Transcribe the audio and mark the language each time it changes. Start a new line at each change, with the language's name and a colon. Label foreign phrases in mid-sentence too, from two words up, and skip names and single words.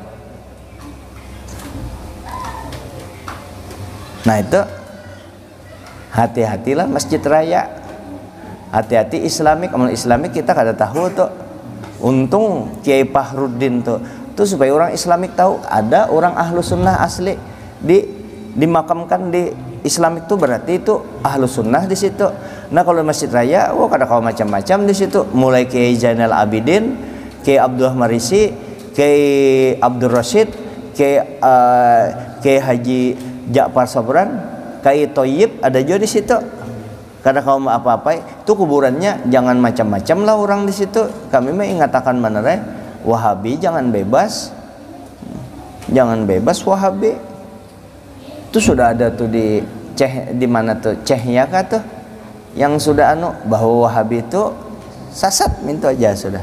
Banjar: Nah itu hati-hatilah masjid raya, hati-hati Islamik, amal Islamik kita kada tahu tuh. Untung Kiai Fahrudin tuh supaya orang Islamik tahu ada orang
Arabic: أهل السنة
Banjar: asli dimakamkan di Islamik tuh, berarti itu
Arabic: أهل السنة
Banjar: di situ. Nah kalau masjid raya, kada kau macam-macam di situ. Mulai Kiai Zainal Abidin, Kiai Abdullah Marisi, Kiai Abdul Rashid, Kiai Haji Ja'far Sabran, Kiai Toyib ada juga di situ. Kada kau apa-apa, itu kuburannya jangan macam-macam lah orang di situ. Kami mah ingatakan beneran, Wahabi jangan bebas Wahabi. Itu sudah ada tuh di mana tuh Cehnya kah tuh yang sudah bahwa Wahabi itu sesat, minta aja sudah.